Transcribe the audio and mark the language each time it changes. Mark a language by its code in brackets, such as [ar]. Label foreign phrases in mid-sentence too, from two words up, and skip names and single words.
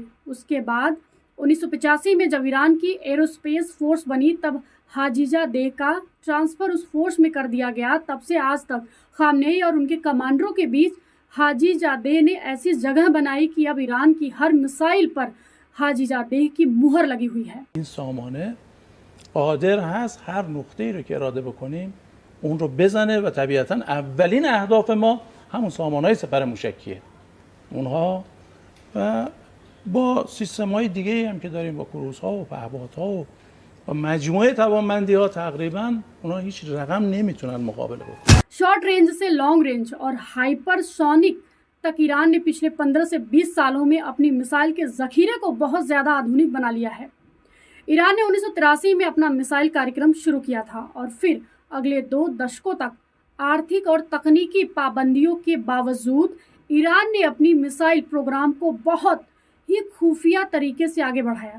[hi] उसके बाद 1985 में जब ईरान की [en] Aerospace Force [hi] बनी तब हाजीजादेह का ट्रांसफर उस फोर्स में कर दिया गया। तब से आज तक खामनेई और उनके कमांडरों के बीच हाजीजादेह ने ऐसी जगह बनाई कि अब ईरान की हर मिसाइल पर हाजीजादेह की मुहर लगी हुई है। [fa] این سامانه قادر هست هر نقطه‌ای رو که اراده بکنیم اون رو بزنه و طبیعتاً اولین اهداف ما همون سامانه‌های سپر موشکیه. اونها و با سیستم‌های دیگه‌ای هم که داریم با کروزها و پهپادها و مجموعه توانمندی‌ها تقریباً اونها هیچ رقم نمیتونن مقابله بکنن. [en] short range [hi] से [en] long range [hi] और हाइपरसोनिक तक ईरान ने पिछले 15 से 20 सालों में अपनी मिसाइल के जखीरे को बहुत ज्यादा आधुनिक बना लिया है। ईरान ने 1983 में अपना मिसाइल कार्यक्रम शुरू किया था और फिर अगले 2 दशकों तक आर्थिक और तकनीकी पाबंदियों के बावजूद ईरान ने अपनी [en] missile program [hi] को बहुत ही खुफिया तरीके से आगे बढ़ाया।